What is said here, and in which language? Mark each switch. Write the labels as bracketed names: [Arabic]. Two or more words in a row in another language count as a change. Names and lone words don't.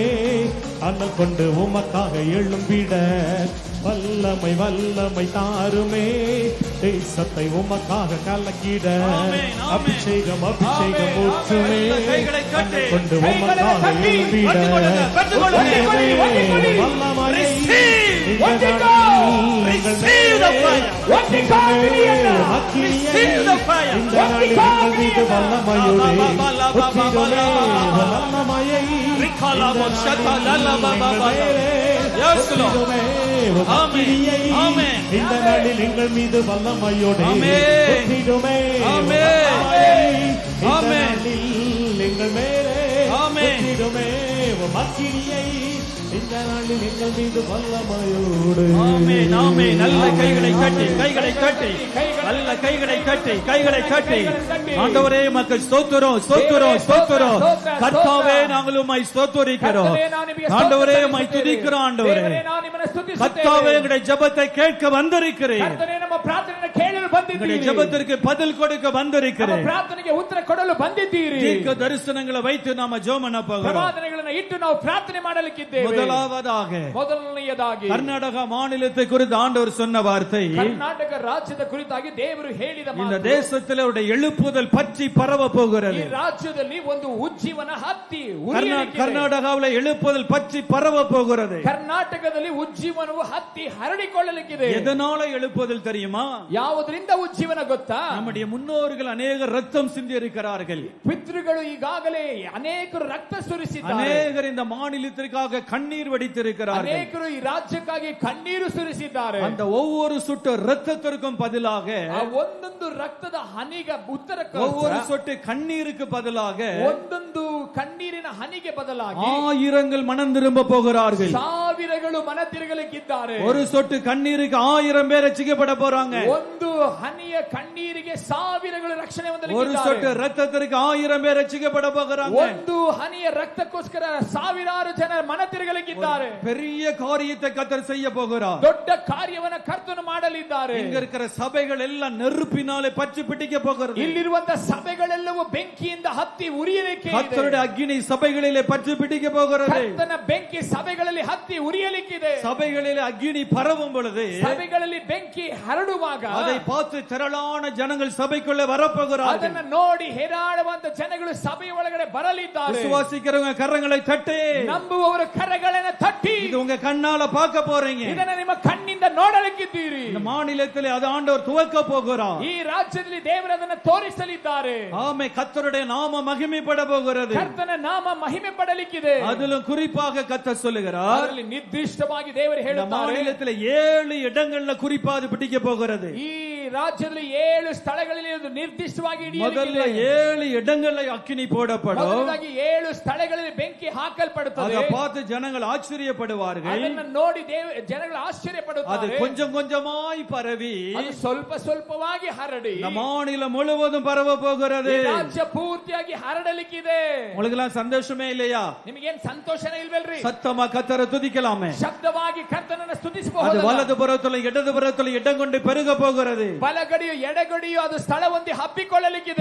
[Tamil] அனல் கொண்டு உமக்காக எழும்பிட வல்லமை தாருமே. தேசத்தை உமக்காக கலக்கிட ஆமென், ஆமென். அபிஷேகம் ஆமென், ஊற்றுமே. ஆமென். கைகளை கட்டி, அனல் கொண்டு கைகளை உமக்காக கட்டி, எழும்பிட பெற்றுக்கொள்ளுங்க, பெற்றுக்கொள்ளுங்க. வல்லமையை [English] Receive. [Tamil] இந்த ஒட்டிக்கோ. நாளில் எங்கள் [English] Receive the fire. [Tamil] ஒட்டிக்கோ, பிரியனா. [English] Receive the fire. [Tamil] இந்த நாளில் எங்கள் மீது வல்லமையோடே ஒற்றிடுமே. வல்லமையை [English] Yes, Lord. [Tamil] ஆமென். ஆமென். இந்த நாளில் எங்கள் மீது வல்லமையோடே ஆமென். ஒற்றிடுமே. ஆமென். வல்லமையை இந்த ஆமென். நாளில் எங்கள் மேலே ஆமென். ஒற்றிடுமே. அக்கினியை இந்த நாளில் எங்கள் மீது வல்லமையோடு ஆமென், ஆமென். நல்ல கைகளை கட்டி, கைகளை கட்டி, நல்ல கைகளை கட்டி, கைகளை கட்டி. ஆண்டவரே மக்கள் ஸ்தோத்திரம், ஸ்தோத்திரம், ஸ்தோத்திரம். கர்த்தாவே நாங்கள் உம்மை ஸ்தோத்திரிக்கிறோம். ஆண்டவரே உம்மை துதிக்கிறோம். ஆண்டவரே [Kannada] ದೇವರೇ, ನಾನು ನಿಮ್ಮನ್ನು ಸ್ತುತಿಸುತ್ತೇನೆ. [Tamil] கர்த்தாவே எங்களுடைய ஜெபத்தை கேட்க வந்திருக்கிறேன். [Kannada] ಕರ್ತನೇ, ನಮ್ಮ ಪ್ರಾರ್ಥನೆಯನ್ನು ಕೇಳಲು [Tamil] எங்களுடைய [Kannada] ಬಂದಿದ್ದೀರಿ. [Tamil] ஜெபத்திற்கு பதில் கொடுக்க [Kannada] ನಮ್ಮ [Tamil] வந்திருக்கிறேன். [Kannada] ಪ್ರಾರ್ಥನೆಗೆ ಉತ್ತರ ಕೊಡಲು ಬಂದಿದ್ದೀರಿ. [Tamil] தீர்க்க தரிசனங்களை வைத்து நாம ஜெபம் பண்ண போகிறோம். [Kannada] ಪ್ರವಾದನೆಗಳನ್ನು ಇಟ್ಟು ನಾವು ಪ್ರಾರ್ಥನೆ ಮಾಡಲಿಕ್ಕಿದ್ದೇವೆ. [Tamil] முதலாவதாக [Kannada] ಮೊದಲನೆಯದಾಗಿ [Tamil] கர்நாடக மாநிலத்தை குறித்து ஆண்டவர் சொன்ன வார்த்தை, [Kannada] ಕರ್ನಾಟಕ ರಾಜ್ಯದ ಕುರಿತಾಗಿ ದೇವರು ಹೇಳಿದ [Tamil] இந்த [Kannada] ಮಾತು, [Tamil] தேசத்தில் அவருடைய எழுப்புதல் பற்றி பரவ [Kannada] ಈ [Tamil] போகிறது. [Kannada] ರಾಜ್ಯದಲ್ಲಿ ಒಂದು ಉಜ್ಜೀವನ ಹತ್ತಿ ಉರಿಯಲಿಕ್ಕಿದೆ. [Tamil] கர்நாடகாவில் எழுப்புதல் பற்றி பரவ போகிறது. [Kannada] ಕರ್ನಾಟಕದಲ್ಲಿ ಉಜ್ಜೀವನವು ಹತ್ತಿ ಹರಡಿಕೊಳ್ಳಲಿಕ್ಕಿದೆ. [Tamil] எதனால எழுப்புதல் தெரியுமா? [Kannada] ಯಾವುದರಿಂದ ಉಜ್ಜೀವನ ಗೊತ್ತಾ? [Tamil] நம்முடைய முன்னோர்கள் அநேக ரத்தம் சிந்தி இருக்கிறார்கள். [Kannada] ಪಿತೃಗಳು ಈಗಾಗಲೇ ಅನೇಕರು ರಕ್ತ ಸುರಿಸಿದ್ದಾರೆ. [Tamil] அநேகர் இந்த மாநிலத்திற்காக கண்ணீர் வடித்திருக்கிறார்கள். [Kannada] ಅನೇಕರು ಈ ರಾಜ್ಯಕ್ಕಾಗಿ ಕಣ್ಣೀರು ಸುರಿಸಿದ್ದಾರೆ. [Tamil] அந்த ஒவ்வொரு சொட்டு ரத்தத்திற்கும் பதிலாக, [Kannada] ಆ ಒಂದೊಂದು ರಕ್ತದ ಹನಿಗೆ ಉತ್ತರಕ್ಕೆ, [Tamil] ஒவ்வொரு சொட்டு கண்ணீருக்கு பதிலாக [Kannada] ಒಂದೊಂದು ಕಣ್ಣೀರಿನ ಹನಿಗೆ ಬದಲಾಗಿ [Tamil] ஆயிரங்கள் மனம் திரும்ப போகிறார்கள். [Kannada] ಸಾವಿರಗಳು ಮನ ತಿರುಗಲಿಕ್ಕಿದ್ದಾರೆ. [Tamil] ஒரு சொட்டு கண்ணீருக்கு 1000 பேர் ரட்சிக்கப்பட போறாங்க. [Kannada] ಒಂದು ಹನಿಯ ಕಣ್ಣೀರಿಗೆ ಸಾವಿರಗಳು ರಕ್ಷಣೆ [Tamil] ஒரு [Kannada] ಹೊಂದಲಿಕ್ಕಿದ್ದಾರೆ. [Tamil] சொட்டு ரத்தத்திற்கு 1000 பேர் ரட்சிக்கப்பட போகிறாங்க. [Kannada] ಒಂದು ಹನಿಯ ರಕ್ತಕ್ಕೋಸ್ಕರ ಸಾವಿರಾರು ಜನ ಮನ ತಿರುಗಲಿಕ್ಕಿದ್ದಾರೆ. [Tamil] பெரிய காரியத்தை கர்த்தர் செய்ய போகிறார். [Kannada] ದೊಡ್ಡ ಕಾರ್ಯವನ್ನ ಕರ್ತನು ಮಾಡಲಿದ್ದಾರೆ. [Tamil] இங்க இருக்கிற சபைகள் எல்லாம் நெருப்பினாலே பற்றி பிடிக்க போகிறது. [Kannada] ಇಲ್ಲಿರುವಂತಹ ಸಭೆಗಳೆಲ್ಲವೂ ಬೆಂಕಿಯಿಂದ ಹತ್ತಿ ಉರಿಯಲಿಕ್ಕೆ ಇದೆ. [Tamil] கர்த்தருடைய அக்கினி சபைகளிலே பற்றி பிடிக்க போகிறது. [Kannada] ಕರ್ತನ ಬೆಂಕಿ ಸಭೆಗಳಲ್ಲಿ ಹತ್ತಿ ಉರಿಯಲಿಕ್ಕಿದೆ. [Tamil] சபைகளிலே அக்கினி பரவும் பொழுது [Kannada] ಸಭೆಗಳಲ್ಲಿ ಬೆಂಕಿ ಹರಡುವಾಗ [Tamil] அதை பார்த்து திரளான ஜனங்கள் சபைக்குள்ளே வரப்போகிறார்கள். [Kannada] ಅದನ್ನ ನೋಡಿ ಹೇರಾಡುವಂತ ಜನಗಳು ಸಭೆಯ ಒಳಗಡೆ ಬರಲಿದ್ದಾರೆ. [Tamil] விசுவாசிக்கிறவங்க கரங்களை தட்டி, [Kannada] ನಂಬುವವರು ಕರಗಳನ್ನು ತಟ್ಟಿ, [Tamil] இது உங்க கண்ணால பார்க்க போறீங்க. [Kannada] ಇದನ್ನ ನಿಮ್ಮ ಕಣ್ಣಿಂದ ನೋಡಲಿಕ್ಕಿದ್ದೀರಿ. [Tamil] இந்த மாநிலத்திலே அது ஆண்டவர் துவக்க போகிறார். [Kannada] ಈ ರಾಜ್ಯದಲ್ಲಿ ದೇವರು ಅದನ್ನು ತೋರಿಸಲಿದ್ದಾರೆ. [Tamil] ஆமே, கர்த்தருடைய நாம மகிமைப்பட போகிறது. [Kannada] ಕರ್ತನ ನಾಮ ಮಹಿಮೆ ಪಡಲಿಕ್ಕಿದೆ. [Tamil] அதிலும் குறிப்பாக கர்த்தர் சொல்லுகிறார், [Kannada] ಅದರಲ್ಲಿ ನಿರ್ದಿಷ್ಟವಾಗಿ ದೇವರು [Tamil] இந்த [Kannada] ಹೇಳುತ್ತಾರೆ, [Tamil] மாநிலத்திலே 7 இடங்கள்ல குறிப்பா அது பிடிக்க போகிறது. [Kannada] ಈ ರಾಜ್ಯದಲ್ಲಿ 7 ಸ್ಥಳಗಳಲ್ಲಿ ಅದು ನಿರ್ದಿಷ್ಟವಾಗಿ [Tamil] முதல்ல [Kannada] ಹಿಡಿಯಲಿಕ್ಕಿದೆ. [Tamil] 7 இடங்கள்ல அக்கினி போடப்படும். [Kannada] ಮೊದಲನೇದಾಗಿ 7 ಸ್ಥಳಗಳಲ್ಲಿ ಬೆಂಕಿ ಹಾಕಲ್ಪಡುತ್ತದೆ. [Tamil] அதை பார்த்து ஜனங்கள் ஆச்சரியப்படுவார்கள். [Kannada] ಅದನ್ನು ನೋಡಿ ಜನಗಳು [Tamil] அது [Kannada] ಆಶ್ಚರ್ಯಪಡುತ್ತಾರೆ. [Tamil] கொஞ்சம் கொஞ்சமாய் பரவி [Kannada] ಅದು ಸ್ವಲ್ಪ ಸ್ವಲ್ಪವಾಗಿ ಹರಡಿ [Tamil] இந்த மாநிலம் முழுவதும் பரவ போகிறது. [Kannada] ಈ ರಾಜ್ಯ ಪೂರ್ತಿಯಾಗಿ ಹರಡಲಿಕ್ಕಿದೆ. [Tamil] உங்களுக்கு எல்லாம் சந்தோஷமே இல்லையா? [Kannada] ನಿಮಗೇನ್ ಸಂತೋಷನೇ ಇಲ್ವಲ್ರಿ? [Tamil] சத்தமா கர்த்தரை துதிக்கலாமே. [Kannada] ಶಬ್ದವಾಗಿ ಕರ್ತನನ್ನು [Tamil] அது [Kannada] ಸ್ತುತಿಸಬಹುದು. [Tamil] வலது புறத்துல இடது புறத்துல இடம் கொண்டு பெருக போகிறது. [Kannada] ಬಲಗಡೆಯು ಎಡಗಡೆಯು ಅದು ಸ್ಥಳ ಹೊಂದಿ ಹಬ್ಬಿಕೊಳ್ಳಲಿಕ್ಕಿದೆ.